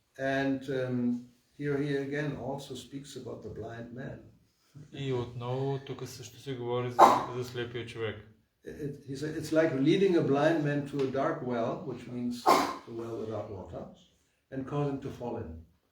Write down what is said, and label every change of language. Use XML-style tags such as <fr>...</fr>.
<en>And here he again also speaks about the blind man.</en> <bg>И отново тук също се говори за слепия човек.</bg> <en>It's like leading a blind man to a dark well, which means a well without water, and cause him to fall in.</en>